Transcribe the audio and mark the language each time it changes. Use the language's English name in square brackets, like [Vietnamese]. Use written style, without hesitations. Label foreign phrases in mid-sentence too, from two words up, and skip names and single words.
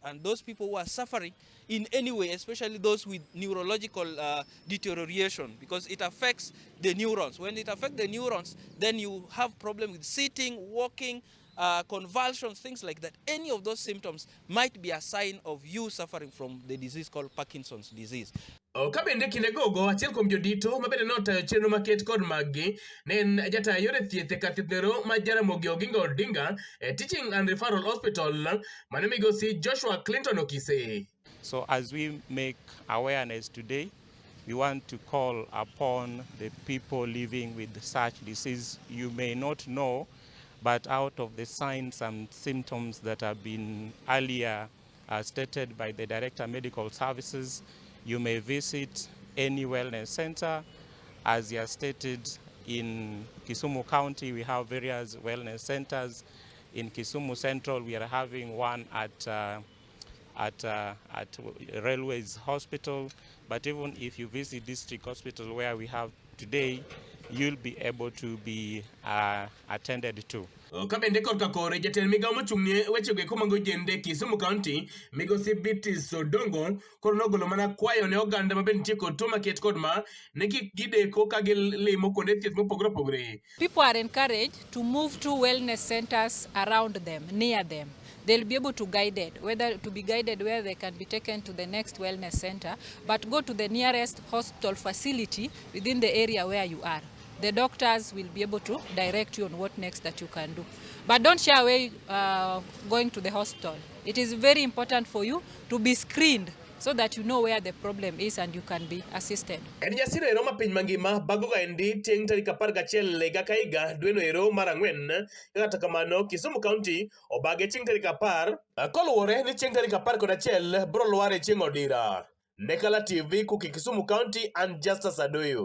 [English] And those people who are suffering in any way, especially those with neurological deterioration, because it affects the neurons. When it affects the neurons, then you have problems with sitting, walking, convulsions, things like that. Any of those symptoms might be a sign of you suffering from the disease called Parkinson's disease. [Luo (Kenya and Tanzania)] Kabende kinde gogo achiel kuom jodito mabende notayo chenro maket kod magi ne en jataya yore thieth e kar thiethno ma Jaramogi Oginga Odinga [English] Teaching and Referral Hospital [Luo (Kenya and Tanzania)] mane migosi Joshua Clinton Okise. [English] So as we make awareness today, we want to call upon the people living with such disease. You may not know, but out of the signs and symptoms that have been earlier stated by the Director of Medical Services, you may visit any wellness center. As you stated, in Kisumu County, we have various wellness centers. In Kisumu Central, we are having one at Railways Hospital. But even if you visit District Hospital where we have today, you'll be able to be attended to. [Luo (Kenya and Tanzania)] Kabende korka kore jatend migao mochung'ne wechego eko mag ojende Kisumu County migosi Bitis Odongo koro nogolo mana kwayo ne oganda mabende nitie kod tuo maket kod ma ne kik gideko ka gilimo kuonde thieth mopogore opogore. [English] People are encouraged to move to wellness centers around them, near them. They'll be able to guided, whether to be guided where they can be taken to the next wellness center, but go to the nearest hospital facility within the area where you are. The doctors will be able to direct you on what next that you can do. But don't shy away going to the hospital. It is very important for you to be screened so that you know where the problem is and you can be assisted. [Luo (Kenya and Tanzania)] En nyasino ero ma piny mangima bagoga endi tieng' tarik 11 higa ka higa dweno ero mar ang'wen. Kata kamano Kisumu County obage chieng' tarik 10 koluwore ni chieng' tarik 11 bro lware chieng' odira. Nekala TV kuki Kisumu County and Justice Adoyo.